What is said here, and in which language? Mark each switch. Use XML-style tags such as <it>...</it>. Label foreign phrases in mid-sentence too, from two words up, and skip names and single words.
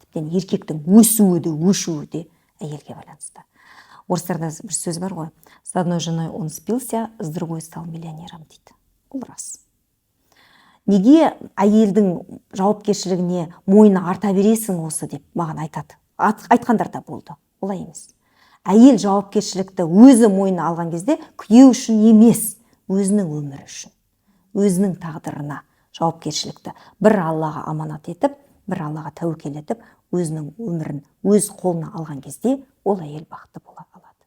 <kk>тіптен еркектің өсуі де өшуі де әйелге байланысты. Орыстарда бір сөз бар ғой,</kk> <ru>с одной женой он спился, с другой стал миллионером</ru> <kk>дейді. Ол рас. Неге әйелдің жауапкершілігіне мойны арта бересің осы деп маған айтады. Айтқандар да болды. Олай емес. Әйел жауапкершілікті өзі мойнына алған кезде күйеу үшін емес, өзінің өмірі үшін, өзінің тағдырына жауапкершілікті бір Аллаға аманат етіп, бір Аллаға тәуекел етіп, өзінің өмірін өз қолына алған кезде ол әйел бақытты бола алады.</kk>